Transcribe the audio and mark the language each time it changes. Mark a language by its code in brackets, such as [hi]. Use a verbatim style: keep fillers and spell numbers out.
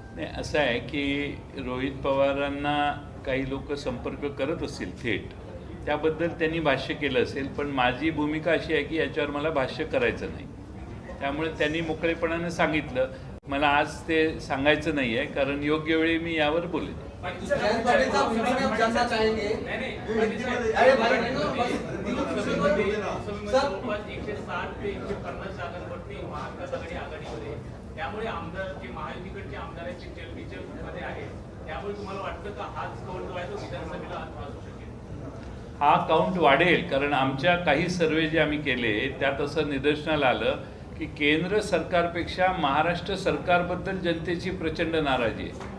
[mr] नाही, असं आहे की रोहित पवारांना काही लोक संपर्क करत असतील थेट, त्याबद्दल त्यांनी भाष्य केलं असेल. पण माझी भूमिका अशी आहे की याच्यावर मला भाष्य करायचं नाही, त्यामुळे त्यांनी मोकळेपणाने सांगितलं. मला आज ते सांगायचं नाही आहे, कारण योग्य वेळी मी यावर बोलेन. पाटील [hi] जयंत पाटील साहब हिंदी में आप जानना चाहेंगे? [mr] नाही नाही पाटील साहेब, [hi] अरे भाई, बस, [mr] लोकसभेमध्ये सर. लोकसभेमध्ये एकशे साठ ते एकशे पन्नास जागांवरती महाविकास आघाडी आघाडीमध्ये आहे. त्यामुळे आमदार जे महायुतीकडचे आमदार आहेत ते जलबिजल मध्ये आहेत. त्यामुळे तुम्हाला वाटतं का हाच कौल जो आहे तो विधानसभेला हात असू शकेल? हा काउंट वाढेल, कारण आमच्या काही सर्वे जे आम्ही केले त्यात असं निदर्शनाला आलं की केंद्र सरकारपेक्षा महाराष्ट्र सरकारबद्दल जनतेची प्रचंड नाराजी आहे.